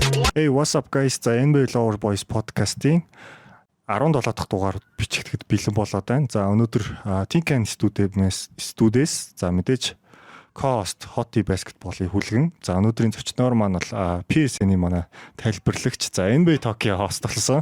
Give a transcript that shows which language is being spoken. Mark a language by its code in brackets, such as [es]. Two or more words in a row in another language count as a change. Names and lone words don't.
[en] Hey, what's up guys? [mn] За NBA Lover Boys podcast-ийн 17 дахь дугаар бичигдэхэд бэлэн болоод байна. За өнөөдөр Tinkan студиэс за мэдээж Coast Hot Basketball-ийн хүлгэн. За өнөөдрийн зочноор маань бол PSN-ийн манай тайлбарлагч. За NBA Tokyo хост болсон.